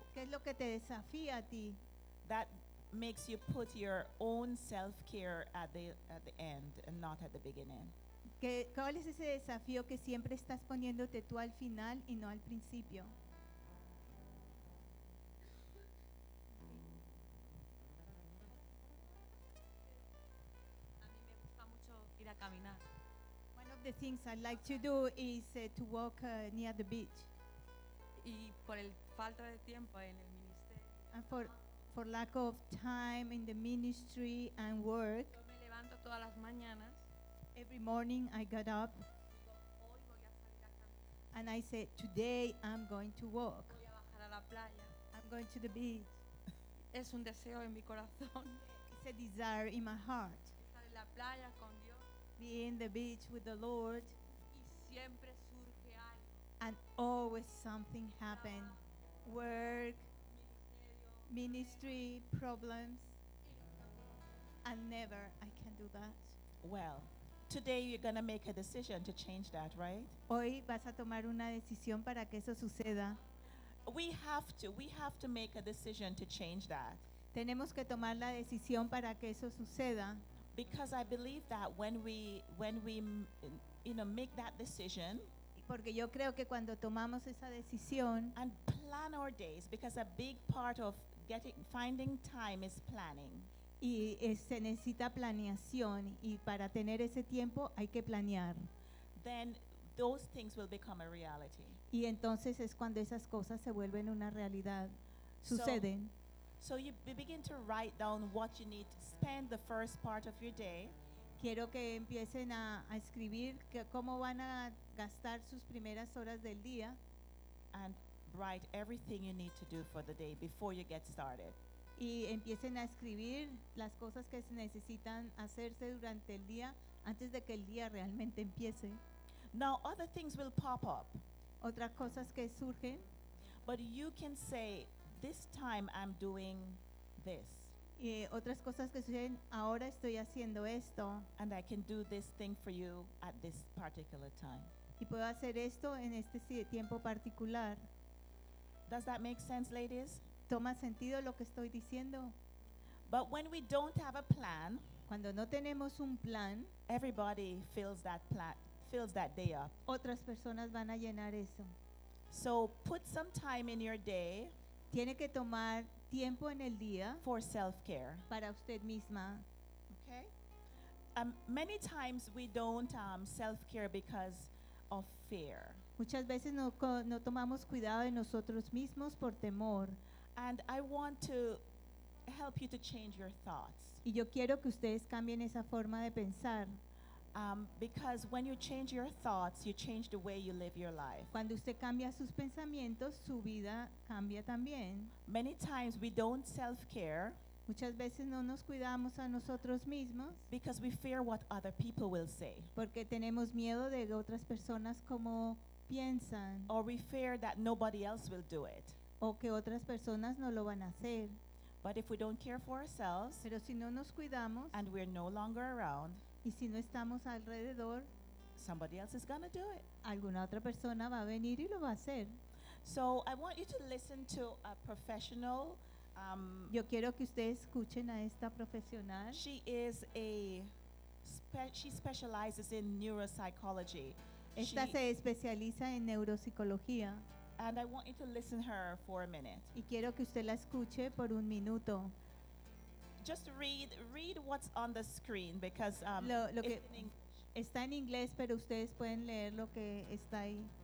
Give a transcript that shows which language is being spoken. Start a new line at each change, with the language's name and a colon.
Spanish: ¿Qué es lo que te desafía a ti?
English: That makes you put your own self-care at the end and not at the beginning.
Spanish: ¿Cuál es ese desafío que siempre estás poniéndote tú al final y no al principio? A mí me gusta mucho ir a caminar.
English: One of the things I like to do is to walk near the beach.
Spanish: Y por el falta de tiempo en el ministerio.
English: And for lack of time in the ministry and work.
Spanish: Yo me levanto todas las mañanas.
English: Every morning I got up.
Spanish: Hoy voy a salir a caminar.
English: And I said, today I'm going to walk.
Spanish: Voy a bajar a la playa.
English: I'm going to the beach.
Spanish: Es un deseo en mi corazón.
English: It's a desire in my heart.
Spanish: Estar en la playa con Dios.
English: Be in the beach with the Lord.
Spanish: Y siempre surge algo.
English: And always something happens. Work, ministry, problems, and never I can do that. Well, today you're going to make a decision to change that, right?
Spanish: Hoy vas a tomar una decisión para que eso suceda.
English: We have to make a decision to change that.
Spanish: Tenemos que tomar la decisión para que eso suceda.
English: Because I believe that when we you know, make that decision.
Spanish: Porque yo creo que cuando tomamos esa decisión.
English: And plan our days, because a big part of finding time is planning.
Spanish: Y se necesita planeación, y para tener ese tiempo hay que planear.
English: Then those things will become a reality.
Spanish: Y entonces es cuando esas cosas se vuelven una realidad, suceden.
English: So you begin to write down what you need to spend the first part of your day.
Spanish: Quiero que empiecen a escribir que cómo van a gastar sus primeras horas del día.
English: And write everything you need to do for the day before you get started.
Spanish: Y empiecen a escribir las cosas que se necesitan hacerse durante el día antes de que el día realmente empiece.
English: Now other things will pop up.
Spanish: Otras cosas que surgen.
English: But you can say, this time I'm doing this.
Spanish: Y otras cosas que suceden, ahora estoy haciendo esto.
English: And I can do this thing for you at this particular time.
Spanish: Y puedo hacer esto en este tiempo particular.
English: Does that make sense, ladies?
Spanish: ¿Toma sentido lo que estoy diciendo?
English: But when we don't have a plan,
Spanish: cuando no tenemos un plan,
English: everybody fills that day up.
Spanish: Otras personas van a llenar eso.
English: So put some time in your day.
Spanish: Tiene que tomar tiempo en el día
English: for self-care.
Spanish: Para usted misma.
English: Okay? Many times we don't self-care because of fear.
Spanish: Muchas veces no tomamos cuidado de nosotros mismos por temor.
English: And I want to help you to change your thoughts.
Spanish: Y yo quiero que ustedes cambien esa forma de pensar.
English: Because when you change your thoughts, you change the way you live your life.
Spanish: Cuando usted cambia sus pensamientos, su vida cambia también.
English: Many times we don't self-care.
Spanish: Muchas veces no nos cuidamos a nosotros mismos.
English: Because we fear what other people will say.
Spanish: Porque tenemos miedo de otras personas como piensan.
English: Or we fear that nobody else will do it.
Spanish: O que otras personas no lo van a hacer.
English: But if we don't care for ourselves,
Spanish: pero si no nos cuidamos,
English: and we're no longer around,
Spanish: y si no estamos alrededor,
English: somebody else is gonna do it.
Spanish: Alguna otra persona va a venir y lo va a hacer.
English: So I want you to listen to a professional.
Spanish: Yo quiero que ustedes escuchen a esta profesional.
English: She is a she specializes in neuropsychology.
Spanish: Esta se especializa en neuropsicología.
English: And I want you to listen to her for a minute.
Spanish: Y quiero que usted la escuche por un minuto.
English: Just read what's on the screen because
Spanish: lo que está en inglés, pero ustedes pueden leer lo que está ahí.